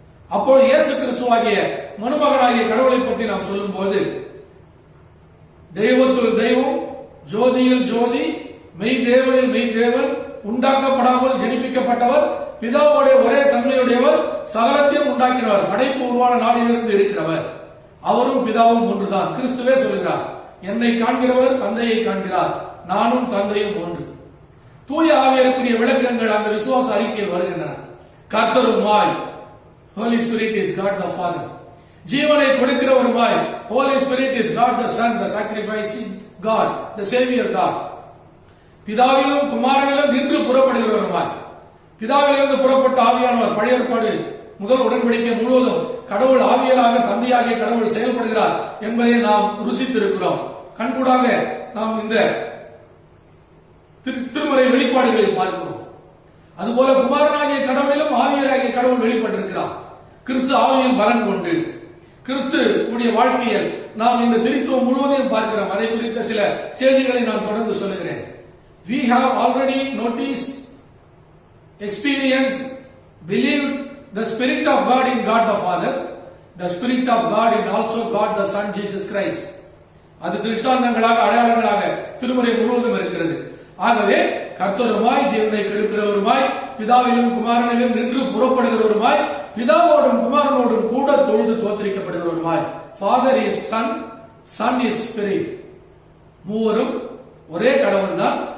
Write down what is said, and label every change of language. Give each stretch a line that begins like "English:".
Tamil: அப்போ இயேசு கிறிஸ்துவாகிய மனுமகனாகிய கடவுளை பற்றி நாம் சொல்லும் போது தெய்வத்துள் தெய்வம், ஜோதியில் ஜோதி, மெய் தேவனில் மெய் தேவன், உண்டாக்கப்படாமல் ஜெனிப்பிக்கப்பட்டவர், பிதாவுடைய ஒரே தன்மையுடையவர், சகலத்தையும் உண்டாக்கினவர், படைப்பு உருவான நாளிலிருந்து இருக்கிறவர், அவரும் பிதாவும் ஒன்றுதான். கிறிஸ்துவே சொல்கிறார், என்னை காண்கிறவர் தந்தையை காண்கிறார், நானும் தந்தையும் ஒன்று. தூய ஆவியருக்குரிய விளக்கங்கள் அந்த விசுவாச அறிக்கையில் வருகின்றன. கர்த்தருமாய்,
English: Holy Spirit is God the Father.
Tamil: ஜீவனை கொடுக்கிறவருமாய்,
English: Holy Spirit is God the Son, the sacrificing God, the Savior God.
Tamil: பிதாவிலும் குமாரனிலும் நின்று புறப்படுகிறவருமாய், பிதாவிலிருந்து புறப்பட்ட ஆவியானவர், பழைய ஏற்பாடு முதல் உடன்படிக்கை முழுவதும் கடவுள் ஆவியலாக தந்தையாகிய கடவுள் செயல்படுகிறார் என்பதை நாம் ருசித்திருக்கிறோம். கண்கூடாக நாம் இந்த திருமறை வெளிப்பாடுகளில் பார்க்கிறோம். அதுபோல குமாரனாகிய கடவுளிலும் ஆவியராகிய கடவுள் வெளிப்பட்டிருக்கிறார். கிறிஸ்து ஆவியில் பலன் கொண்டு கிறிஸ்து உடைய வாழ்க்கையில் நாம் இந்த திருத்துவம் முழுவதையும் பார்க்கிறோம். அதை குறித்த சில செய்திகளை நான் தொடர்ந்து சொல்லுகிறேன்.
English: We have already noticed, experienced, believed the Spirit of God in God the Father, the Spirit of God in also God the Son Jesus Christ.
Tamil: அது திருஷ்டாந்தங்களாக அடையாளங்களாக திருமறை முழுவதும் இருக்கிறது. ஆகவே கர்த்தருமாய் ஜீவனை கெடுக்கிறவருமாய் பிதாவிலும் குமாரனிலும் நின்று புறப்படுகிறவருமாய் பிதாவோடும் குமாரனோடும் கூட தொழுது தோத்தரிக்கப்படுகிறவருமாய். Father is Sun, Sun is spirit. மூவரும் ஒரே கடவுள் தான்.